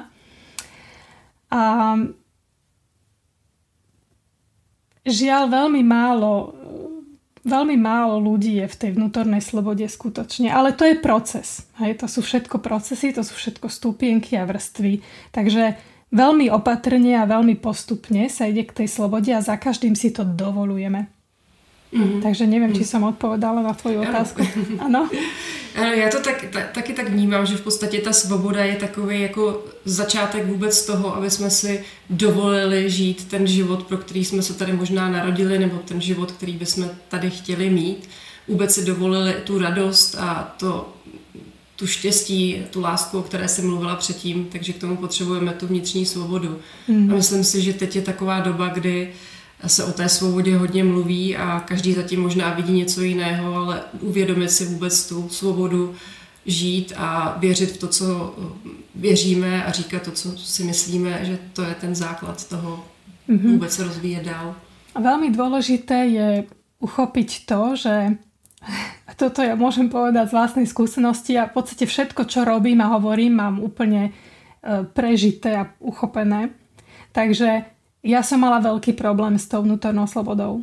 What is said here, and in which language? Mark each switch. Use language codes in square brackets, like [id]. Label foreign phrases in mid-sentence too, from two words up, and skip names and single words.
[sk] A žiaľ, veľmi málo ľudí je v tej vnútornej slobode skutočne. Ale to je proces. Hej? To sú všetko procesy, to sú všetko stupienky a vrstvy. Takže veľmi opatrne a veľmi postupne sa ide k tej slobode a za každým si to dovolujeme. Mm-hmm. Takže neviem, či som odpovedala na tvoju otázku. [cs] Ano. Já to taky tak vnímám, že v podstatě ta svoboda je takový jako začátek vůbec toho, aby jsme si dovolili žít ten život, pro který jsme se tady možná narodili, nebo ten život, který bychom tady chtěli mít. Vůbec si dovolili tu radost a tu štěstí, tu lásku, o které jsem mluvila předtím, takže k tomu potřebujeme tu vnitřní svobodu. Mm. A myslím si, že teď je taková doba, kdy se o té svobodě hodně mluví a každý zatím možná vidí něco jiného, ale uvědomit si vůbec tu svobodu žít a věřit v to, co věříme a říkat to, co si myslíme, že to je ten základ toho vůbec se rozvíjet dál. [sk] A veľmi dôležité je uchopiť to, že toto ja môžem povedať z vlastnej skúsenosti a v podstate všetko, čo robím a hovorím, mám úplne prežité a uchopené. Takže ja som mala veľký problém s tou vnútornou slobodou.